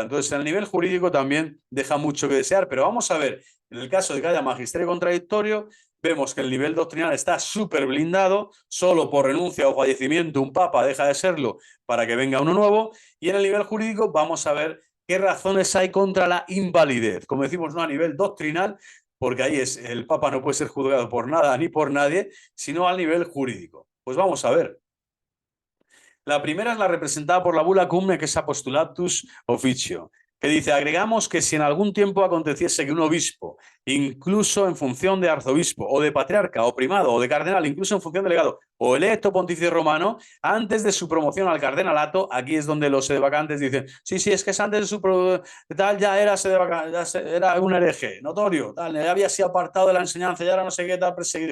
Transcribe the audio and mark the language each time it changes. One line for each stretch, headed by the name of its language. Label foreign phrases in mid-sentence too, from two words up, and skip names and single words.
Spanish: Entonces, en el nivel jurídico también deja mucho que desear, pero vamos a ver, en el caso de que haya magisterio contradictorio, vemos que el nivel doctrinal está súper blindado, solo por renuncia o fallecimiento un papa deja de serlo para que venga uno nuevo, y en el nivel jurídico vamos a ver qué razones hay contra la invalidez. Como decimos, no a nivel doctrinal, porque ahí es, el papa no puede ser juzgado por nada ni por nadie, sino al nivel jurídico. Pues vamos a ver. La primera es la representada por la bula
Latin: cum ex apostolatus officio,
Spanish: que dice, agregamos que si en algún tiempo aconteciese que un obispo, incluso en función de arzobispo o de patriarca o primado o de cardenal, incluso en función de legado o electo pontífice romano, antes de su promoción al cardenalato, aquí es donde los sedevacantes dicen, sí, es que es antes de su tal ya era era un hereje, notorio, tal, ya había sido apartado de la enseñanza, ya era no sé qué tal perseguido.